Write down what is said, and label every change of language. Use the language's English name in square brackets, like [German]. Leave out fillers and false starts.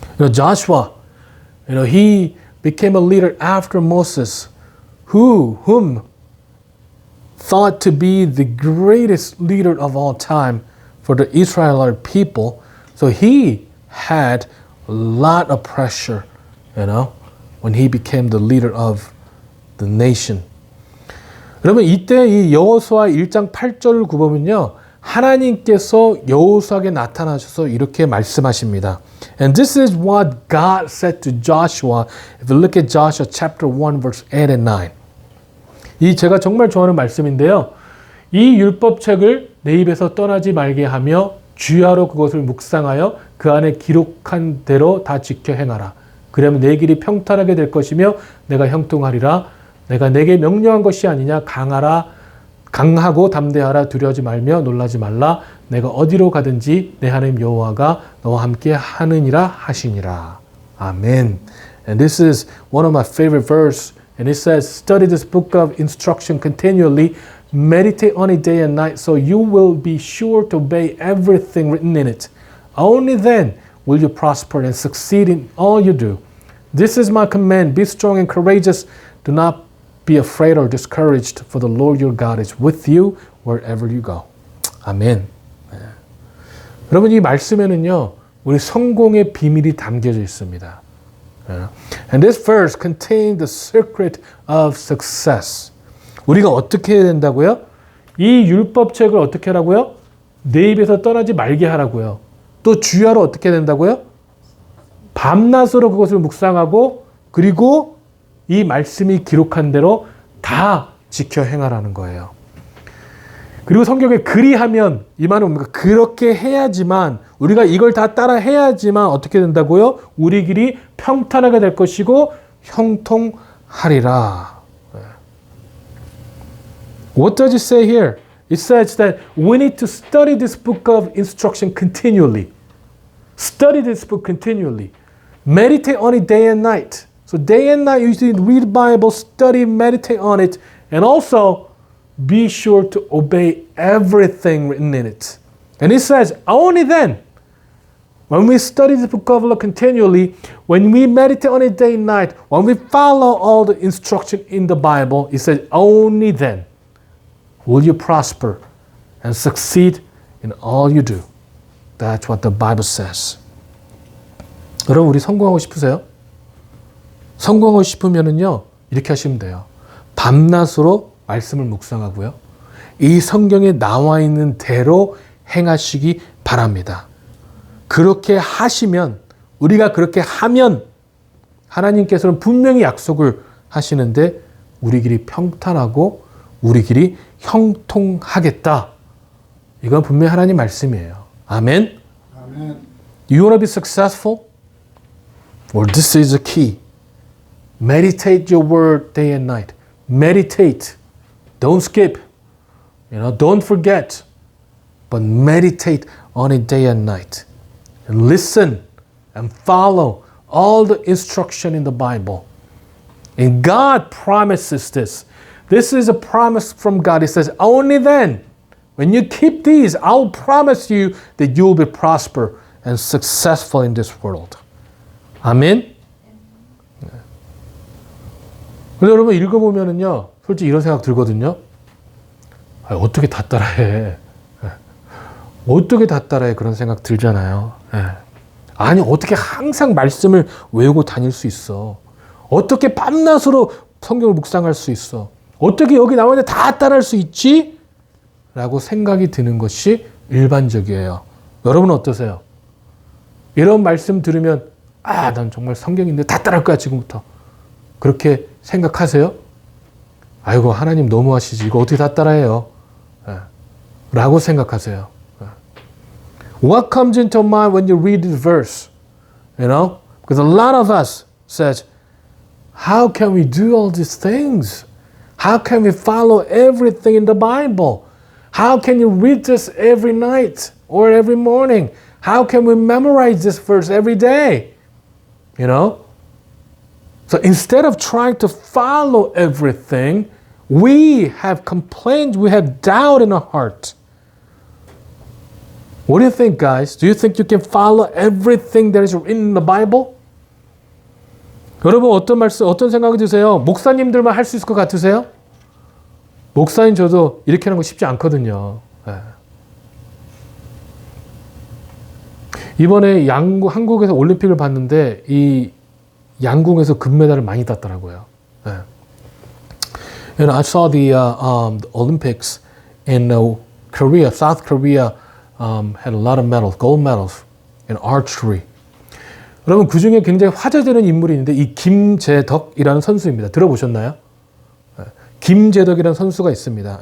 [English] Joshua, he became a leader after Moses, whom thought to be the greatest leader of all time for the Israelite people. So he had a lot of pressure, when he became the leader of the nation. [Korean] 여러분, 이때 이 여호수아 1장 8절을 보면요, 하나님께서 여호수아에게 나타나셔서 이렇게 말씀하십니다. [English] And this is what God said to Joshua. If you look at Joshua chapter 1 verse 8 and 9. [Korean] 이 제가 정말 좋아하는 말씀인데요. 이 율법책을 내 입에서 떠나지 말게 하며 주야로 그것을 묵상하여 그 안에 기록한 대로 다 지켜 행하라. 그러면 내 길이 평탄하게 될 것이며 내가 형통하리라. 내가 내게 명령한 것이 아니냐. 강하고 담대하라. 두려워하지 말며 놀라지 말라. 내가 어디로 가든지 내 하나님 여호와가 너와 함께 하느니라 하시니라. 아멘. [English] And this is one of my favorite verse. And it says, study this book of instruction continually. Meditate on it day and night so you will be sure to obey everything written in it. Only then will you prosper and succeed in all you do. This is my command. Be strong and courageous. Do not be afraid or discouraged, for the Lord your God is with you wherever you go. [Korean] 아멘. 네. 여러분, 이 말씀에는요, 우리 성공의 비밀이 담겨져 있습니다. [English] And this verse contains the secret of success. [Korean] 우리가 어떻게 해야 된다고요? 이 율법책을 어떻게 하라고요? 내 입에서 떠나지 말게 하라고요. 또 주야로 어떻게 된다고요? 밤낮으로 그것을 묵상하고 그리고 이 말씀이 기록한 대로 다 지켜 행하라는 거예요. 그리고 성경에 그리하면 이 말은 뭡니까? 그렇게 해야지만 우리가 이걸 다 따라 해야지만 어떻게 된다고요? 우리 길이 평탄하게 될 것이고 형통하리라. [English] What does it say here? It says that we need to study this book of instruction continually. Study this book continually. Meditate on it day and night. So day and night you should read the Bible, study, meditate on it, and also be sure to obey everything written in it. And it says, only then, when we study the book of law continually, when we meditate on it day and night, when we follow all the instruction in the Bible, it says, only then will you prosper and succeed in all you do. That's what the Bible says. [Korean] 여러분, 우리 성공하고 싶으세요? 성공하고 싶으면은요, 이렇게 하시면 돼요. 밤낮으로 말씀을 묵상하고요. 이 성경에 나와 있는 대로 행하시기 바랍니다. 그렇게 하시면, 우리가 그렇게 하면 하나님께서는 분명히 약속을 하시는데 우리 길이 평탄하고 우리 길이 형통하겠다. 이건 분명히 하나님 말씀이에요. 아멘. 아멘. [English] You want to be successful? Well, this is the key. Meditate your word day and night. Meditate. Don't skip. Don't forget. But meditate on it day and night. And listen and follow all the instruction in the Bible. And God promises this. This is a promise from God. He says, only then, when you keep these, I'll promise you that you'll be prosper and successful in this world. [Korean] 아멘? 근데 여러분 읽어보면은요, 솔직히 이런 생각 들거든요. 어떻게 다 따라해? 어떻게 다 따라해? 그런 생각 들잖아요. 아니, 어떻게 항상 말씀을 외우고 다닐 수 있어? 어떻게 밤낮으로 성경을 묵상할 수 있어? 어떻게 여기 나와 있는데 다 따라할 수 있지? 라고 생각이 드는 것이 일반적이에요. 여러분은 어떠세요? 이런 말씀 들으면 난 정말 성경인데 다 따라할 거야 지금부터. 그렇게 생각하세요? 아이고 하나님 너무하시지. 이거 어떻게 다 따라해요? 라고 생각하세요. [English] What comes into mind when you read this verse? Because a lot of us says, how can we do all these things? How can we follow everything in the Bible? How can you read this every night or every morning? How can we memorize this verse every day? So instead of trying to follow everything, we have complained, we have doubt in our heart. What do you think, guys? Do you think you can follow everything that is in the Bible? [Korean] 여러분 어떤 생각이 드세요? 목사님들만 할 수 있을 것 같으세요? 목사님 저도 이렇게 하는 거 쉽지 않거든요. 이번에 한국에서 올림픽을 봤는데 이 양궁에서 금메달을 많이 땄더라고요. [English] I saw the Olympics in Korea. South Korea had a lot of medals, gold medals in archery. [Korean] 여러분 그 중에 굉장히 화제되는 인물이 있는데 이 김재덕이라는 선수입니다. 들어보셨나요? 김재덕이라는 선수가 있습니다.